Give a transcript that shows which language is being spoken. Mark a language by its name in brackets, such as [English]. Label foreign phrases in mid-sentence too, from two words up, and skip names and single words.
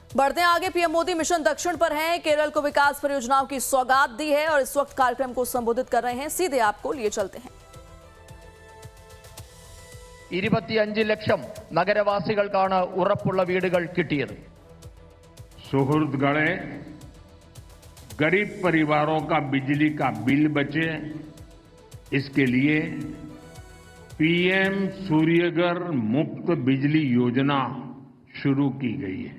[Hindi] बढ़ते हैं आगे। पीएम मोदी मिशन दक्षिण पर हैं। केरल को विकास परियोजनाओं की सौगात दी है और इस वक्त कार्यक्रम को संबोधित कर रहे हैं। सीधे आपको लिए चलते हैं। [Malayalam] 25 ലക്ഷം നഗരവാസികൾക്കാണ് ഉറപ്പുള്ള വീടുകൾ കിട്ടിയത്. [Hindi] सुहृदगणे, गरीब परिवारों का बिजली का बिल बचे, इसके लिए पीएम सूर्यघर मुफ्त बिजली योजना शुरू की गई है।